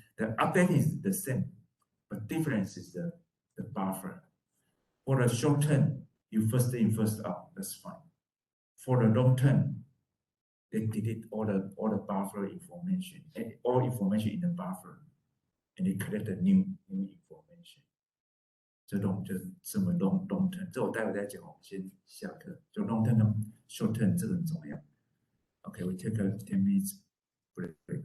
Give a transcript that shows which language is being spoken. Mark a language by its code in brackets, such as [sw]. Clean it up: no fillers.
[en] The update is the same, but difference is the buffer. For the short term, you first in, first out. That's fine. For the long term, they delete all the buffer information, all information in the buffer, and they collect the new information. [zh] 这种就是这么 long term， 这我待会再讲，我先下课。就 long term、short term 这个很重要。 [en] Okay, we take a 10 minutes break.